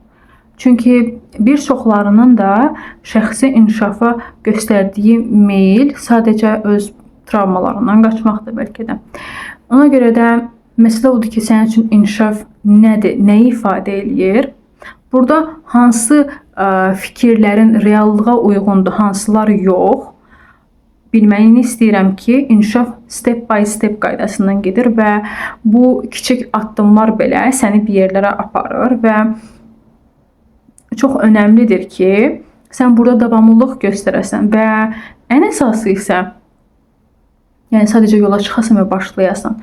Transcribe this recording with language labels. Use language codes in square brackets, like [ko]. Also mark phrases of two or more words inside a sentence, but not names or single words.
[az] Çünki bir çoxlarının da şəxsi inkişafa göstərdiyi meyil sadəcə öz travmalarından qaçmaqdır bəlkə də. Ona görə də məsələ odur ki, sənin üçün inkişaf nədir, nəyi ifadə eləyir? Burada hansı fikirlərin reallığa uyğundur, hansılar yox? bilməyini istəyirəm ki, inkişaf [en] step by step [az] qaydasından gedir və bu kiçik addımlar belə səni bir yerlərə aparır və çox önəmlidir ki, sən burada davamlılıq göstərəsən və ən əsası isə yəni sadəcə yola çıxasan və başlayasan.